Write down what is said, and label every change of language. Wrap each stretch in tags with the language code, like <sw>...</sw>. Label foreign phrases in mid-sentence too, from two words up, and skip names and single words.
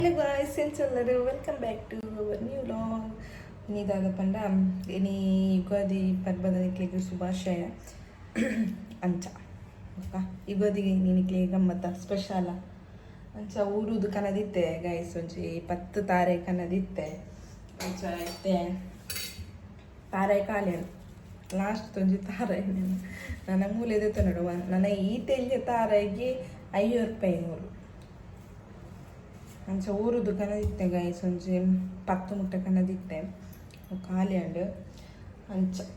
<en>Hello guys, welcome back to our new vlog.</en> <tcy>ಇದಾದ ಪಂಡ ಇನಿ ಯುಗಾದಿ ಪರ್ಬದನಿಕ್ಲಿಗೆ ಶುಭಾಶಯ ಅಂಚ ಯುಗಾದಿಗೆ ನಿನಕ್ಲಿಗೆ ಗಮ್ಮತ್ತ ಸ್ಪೆಷಲ ಅಂಚ ಊರುದು ಕನದಿತ್ತೆ ಗೈಸ್ ಒಂಚಿ 10 ತಾರೆ ಕನದಿತ್ತೆ ಅಂಚ ಇತ್ತೆ ತಾರೆ ಕಾಲೆ ಲಾಸ್ಟ್ ತೊಂಜಿ ತಾರೆ ನನ್ನ ಮೂಲೆದೆತ್ತ ನೋಡುವ ನನ್ನ ಈ ತೆಲ್ಗೆ ತಾರೆಗೆ 500 ರೂಪಾಯಿ ಅಂಚ ಊರುದು ಕನದಿತ್ತೆ ಗೈಸ್ ಒಂಜಿ 10 ಮುಟ್ಟ ಕನದಿತ್ತೆ ಖಾಲಿ ಅಂಡ್ ಅಂಚ</tcy>